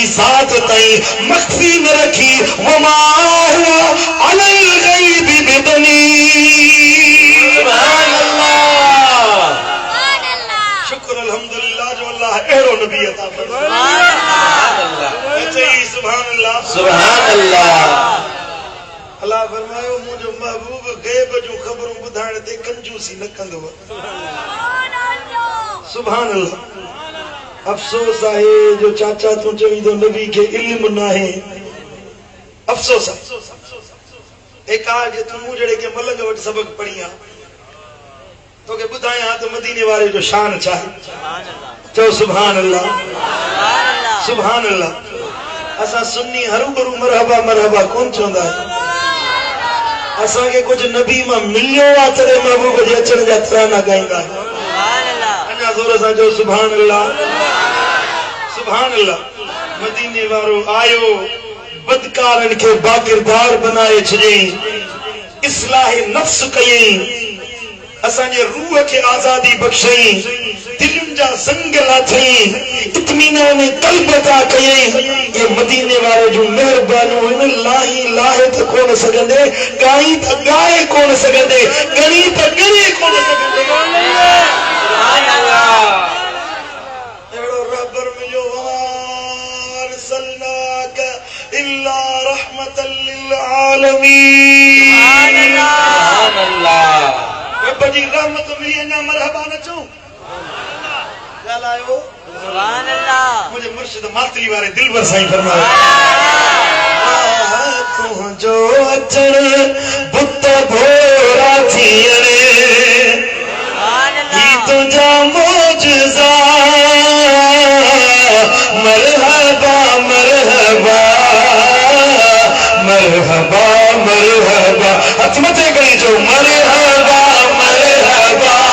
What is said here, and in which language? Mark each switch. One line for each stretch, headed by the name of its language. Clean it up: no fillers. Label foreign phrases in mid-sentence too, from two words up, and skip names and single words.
Sindhi: ज़ात ताईं मख़फ़ी न रखी
Arabic: وما هو على الغيب بضنين سبحان الله
Sindhi: शुक्र अल्हम्दुलिल्लाह जो अल्लाह अहिड़ो नबी अता फरमायो
Arabic: سبحان الله سبحان الله
Sindhi: अल्लाह फरमायो मुंहिंजो महबूब गैब जूं ख़बरूं ॿुधाइण ते कंजूसी न कंदो
Arabic: سبحان الله
Sindhi: अफ़सोस आहे जो चाचा तूं चवींदो नबी खे इल्म न आहे अफ़सोस आहे एक आज तू जड़े के मलंग वट सबक पढ़ी आ तो के बुधाया तो मदीने वाले जो शान चाहे चो
Arabic: سبحان الله سبحان الله
Sindhi: असा सुन्नी हरू
Arabic: مرحبا مرحبا
Sindhi: कौन चोंदा असा के कुछ नबी मा मिलियो आ तरे महबूब जे अचण जा तराना गाइंदा
Arabic: سبحان الله
Sindhi: अना जोर सा जो
Arabic: سبحان الله
Sindhi: मदीने वारो आयो बदकारन के बाकिरदार बनाए छॾियईं इस्लाह नफ्स कयईं असांजे रूह खे आज़ादी बख़्शईं दिलुनि जा ज़ंग लाथईं इत्मीनान क़ल्ब अता कयईं ये मदीने वारे जूं महिरबानियूं हिन लाही लाहे त कोन सघंदे ॻाई त ॻाए कोन सघंदे ॻणी त ॻणे कोन सघंदे
Arabic: سبحان الله
Sindhi: अहिड़ो रहबर मिलियो
Arabic: إلا رحمة للعالمين سبحان الله
Sindhi: रब जी रहमत मिली अञा मरहबा न चऊं ॻाल्हायो
Arabic: سبحان الله
Sindhi: मुंहिंजे मुर्शिद मातली वारे दिलबर साईं फरमायो तुंहिंजो अचण बुत भोरा थियण ही तुंहिंजा मौजज़ा
Arabic: مرحبا مرحبا مرحبا مرحبا
Sindhi: हथ मथे करी जो
Arabic: مرحبا مرحبا